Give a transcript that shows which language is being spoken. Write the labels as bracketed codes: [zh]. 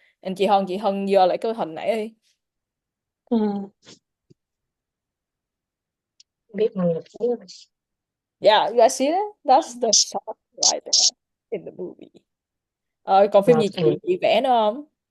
[en] And [vi] chị Hân vô lại cái hình này đi. Ừ. Biết mọi người thấy không? [en] Yeah, you guys see that? That's the shot right there in the movie. [vi] Còn phim gì chị vẽ nữa không?